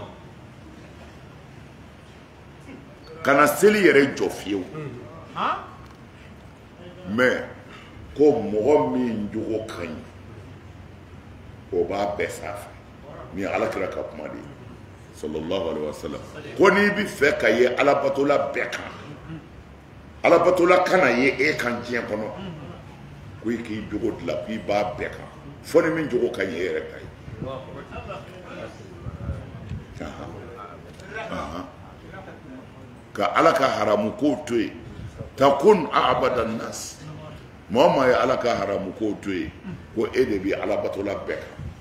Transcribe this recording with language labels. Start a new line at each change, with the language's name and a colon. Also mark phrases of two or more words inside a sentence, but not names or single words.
Bambara: kana seli yɛrɛ jɔ fiyewu mɛ ko mɔgɔ min jogo ka ɲi o b'a bɛɛ sanfɛ ni alakira ka kuma de ye
Arabic: صلى الله عليه وسلم
Bambara: ko n'i bɛ fɛ ka ye alabatola bɛɛ kan alabatola kana ye e kan diɲɛ kɔnɔ ko i k'i jogo dilan k'i b'a bɛɛ kan fo ni min jogo ka ɲi e yɛrɛ ta ye ka ala ka haramu ko to yen takun abadan nas maa o maa ye ala ka haramu ko to yen ko e de bɛ alabatola bɛɛ kan